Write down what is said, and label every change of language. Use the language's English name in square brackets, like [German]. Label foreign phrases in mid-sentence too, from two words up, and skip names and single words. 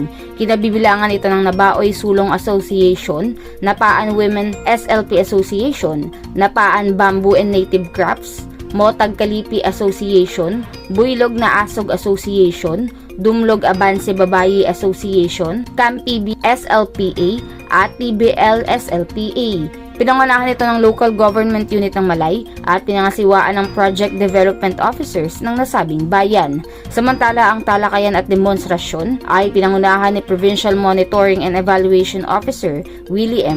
[Filipino] Kinabibilangan ito ng Nabaoy Sulong Association, Napaan Women SLP Association, Napaan Bamboo and Native Crafts, Motag Kalipi Association, Buylog na Asog Association, Dumlog Abanse Babayi Association, Camp-PB SLPA at TBL SLPA. Pinangunahan ito ng [English] local government unit [Filipino] ng Malay at pinangasiwaan ng [English] project development officers [Filipino] ng nasabing bayan. Samantala, ang talakayan at demonstrasyon ay pinangunahan ni Provincial Monitoring and Evaluation Officer Willie M.